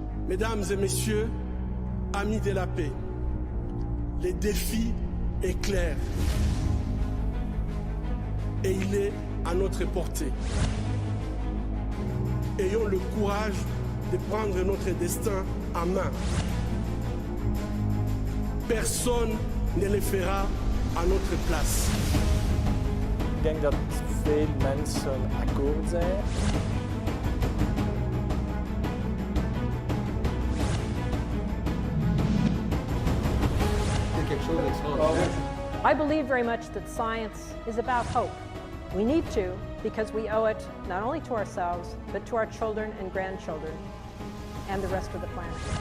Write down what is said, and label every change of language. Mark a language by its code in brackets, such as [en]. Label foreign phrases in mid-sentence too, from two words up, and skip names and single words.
[fr] Mesdames et messieurs, amis de la paix, le défi est clair et il est à notre portée. Ayons le courage de prendre notre destin en main. Personne ne le fera à notre place. [nl] Ik denk dat veel mensen akkoord zijn. [en] I believe very much that science is about hope. We need to, because we owe it not only to ourselves, but to our children and grandchildren and the rest of the planet.